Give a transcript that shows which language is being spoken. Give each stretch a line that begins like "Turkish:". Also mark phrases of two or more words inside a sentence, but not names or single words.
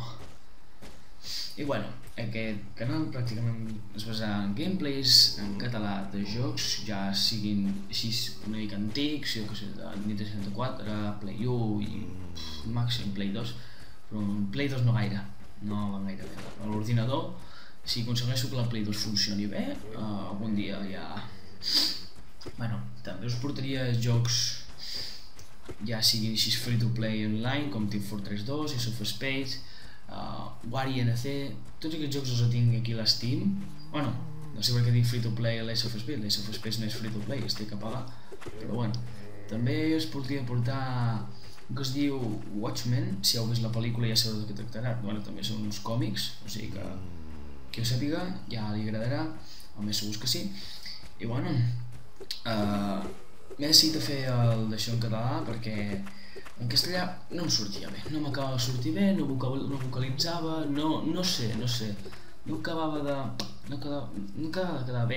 Catalan: I bueno, aquest canal pràcticament es basa en gameplays en català de jocs, ja siguin així una mica antics, jo que sé, de Nintendo 64, Play 1 i màxim Play 2, però en Play 2 no gaire, no van gaire bé. A l'ordinador, si aconsegueixo que la Play 2 funcioni bé, algun dia ja... Bueno, també us portaria jocs ja siguin així
English: free to play
Catalan: online, com Team Fortress 2, Ace of Spades, Wario NC, tots aquests jocs els tinc aquí a l'Steam. Bueno, no sé per què dic
English: free to play
Catalan: a l'Ace of Spades, l'Ace of Spades no és
English: free to play,
Catalan: es té que pagar, però bueno. També us podria portar un que es diu Watchmen, si heu vist la pel·lícula ja sabeu de què tractarà. Bueno, també són uns còmics, o sigui que qui ho sàpiga ja li agradarà, o més segurs que sí. I bueno, m'he decidit a fer d'això en català perquè en castellà no em sortia bé, no m'acabava de sortir bé, no vocalitzava, no sé, no acabava de quedar bé.